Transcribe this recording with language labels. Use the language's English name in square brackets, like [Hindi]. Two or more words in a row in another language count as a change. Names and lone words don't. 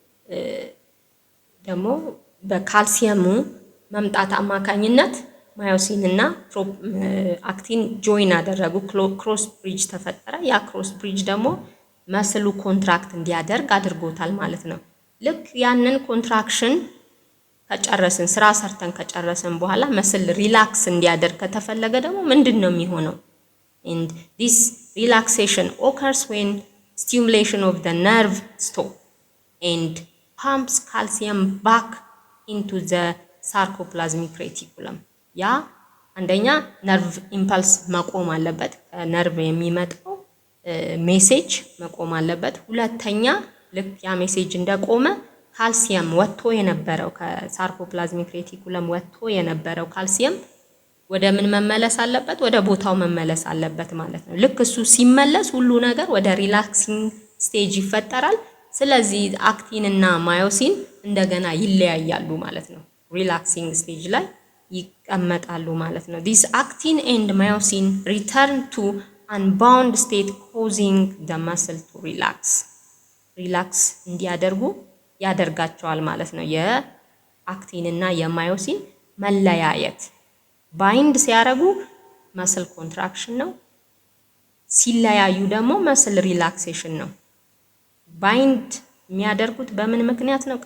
[Amharic] ደግሞ በካልሲየሙ መምጣት አማካኝነት ማዮሲን እና አክቲን ጆይን አደረጉ። [English] cross bridge [Amharic] ተፈጠረ። ያ [English] cross bridge [Amharic] ደግሞ መስሉ ኮንትራክት እንዲያደርግ አድርጎታል ማለት ነው። ልክ ያንን ኮንትራክሽን ከጨረስን ስራ ሰርተን ከጨረስን በኋላ መስል ሪላክስ እንዲያደርግ ከተፈለገ ደግሞ ምንድነው የሚሆነው? [English] and this relaxation occurs when stimulation of the nerve stop and pumps calcium back into the sarcoplasmic reticulum። [Amharic] ያ አንደኛ [English] nerve impulse [Amharic] መቆም አለበት፣ ከነርቭ የሚመጣው ሜሴጅ መቆም አለበት። ሁለተኛ ልክ ያ ሜሴጅ እንደቆመ ካልሲየም ወጥቶ የነበረው ከሳርኮፕላዝሚክ ሬቲኩለም ወጥቶ የነበረው ካልሲየም ወደ ምን መመለስ አለበት? ወደ ቦታው መመለስ አለበት ማለት ነው። ልክ እሱ ሲመለስ ሁሉ ነገር ወደ [English] relaxing stage [Amharic] ይፈጠራል። ስለዚህ አክቲን እና ማዮሲን እንደገና ይለያያሉ ማለት ነው። [English] relaxing stage [Amharic] ላይ ይቀመጣሉ ማለት ነው። [English] this actin and myosin return to unbound state causing the muscle to [Amharic] relax እንዲያደርጉ ያደርጋቸዋል ማለት ነው። የአክቲን እና የማዮሲን መለያየት ባይንድ ሲያደርጉ [English] muscle contraction [Amharic] ነው፣ ሲለያዩ ደግሞ [English] muscle relaxation [Amharic] ነው። ባይንድ የሚያደርጉት በምን ምክንያት ነው?